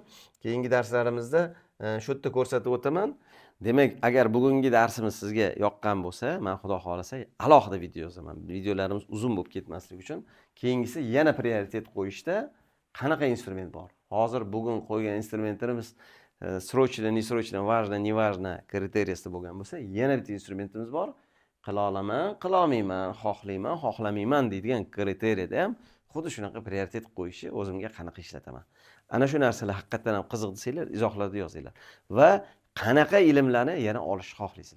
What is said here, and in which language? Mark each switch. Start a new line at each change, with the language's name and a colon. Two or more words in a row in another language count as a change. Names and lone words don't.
Uzbek: Keyingi darslarimizda shu yerda ko'rsatib o'taman. Demak, agar bugungi darsimiz sizga yoqqan bo'lsa, men Xudo xolasa alohida video yozaman. Videolarimiz uzun bo'lib ketmasligi uchun. Keyingisi yana prioritet qo'yishda qanaqa instrument bor? Hozir bugun qo'ygan instrumentlarimiz
Russian: срочно, несрочно, важно, неважно
Uzbek: kriteriyasida bo'lgan bo'lsa, yana bitta instrumentimiz bor. Qila olaman, qila olmayman, xohlayman, xohlamayman deydigan kriteriyada ham xuddi shunaqa prioritet qo'yishi o'zimga qanaqa ishlataman. Ana shu narsalar haqiqatan ham qiziq desanglar, izohlarda yozinglar. Va qanaqa ilmlarni yana olishni xohlaysizlar?